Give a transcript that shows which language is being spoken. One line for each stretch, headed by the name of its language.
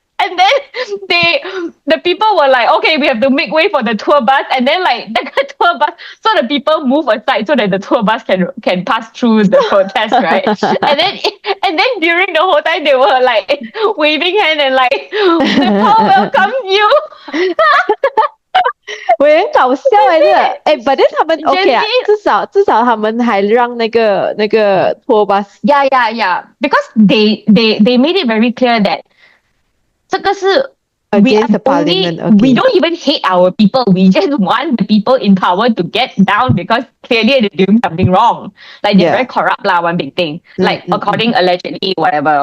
English: And then the people were like, okay, we have to make way for the tour bus. And then like the tour bus, so the people move aside so that the tour bus can pass through the protest, right? and then during the whole time they were like waving hand and like, Nepal welcomes you.
Chinese: 我也很搞笑
English: but then
Chinese: 他们 OK 啊，至少他们还让那个 tour bus.
English: Yeah. Because they made it very clear that
Chinese: 这个是
English: against the parliament. Okay. We don't even hate our people. We just want the people in power to get down because clearly they're doing something wrong. Like they're very corrupt lah, one big thing. Like according allegedly, whatever.